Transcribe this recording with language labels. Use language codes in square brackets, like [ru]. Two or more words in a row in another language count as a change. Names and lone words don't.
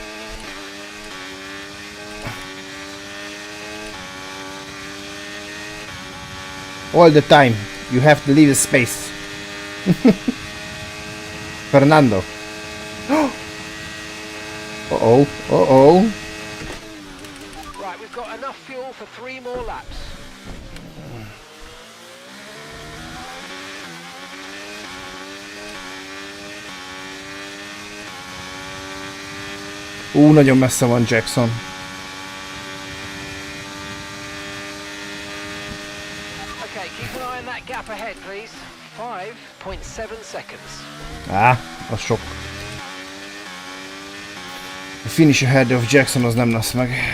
[en] All the time you have to leave a space. Fernando. Uh-oh, uh-oh. Right, we've got enough fuel for 3 more laps. [hu] Nagyon messze van Jackson. [en] Okay, keep an eye on that gap ahead, please. 5.7 seconds. [hu] Az sok. A [en] finish ahead of Jackson [hu] az nem lesz meg.